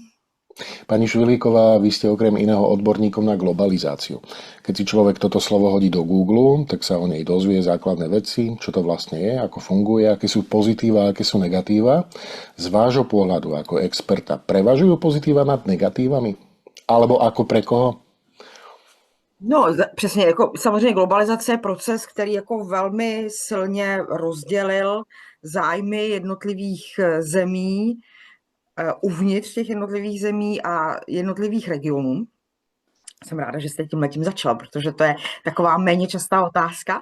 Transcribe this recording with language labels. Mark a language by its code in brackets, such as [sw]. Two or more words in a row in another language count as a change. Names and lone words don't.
[sk] Pani Švihlíková, vy ste okrem iného odborníkom na globalizáciu. Keď si človek toto slovo hodí do Google, tak sa o nej dozvie základné veci, čo to vlastne je, ako funguje, aké sú pozitíva, aké sú negatíva. Z vášho pohľadu ako experta prevažujú pozitíva nad negatívami? Alebo ako pre koho? No, [cs] přesně, jako samozřejmě globalizace je proces, který jako velmi silně rozdělil zájmy jednotlivých zemí uvnitř těch jednotlivých zemí a jednotlivých regionů. Jsem ráda, že jste tímhletím začala, protože to je taková méně častá otázka.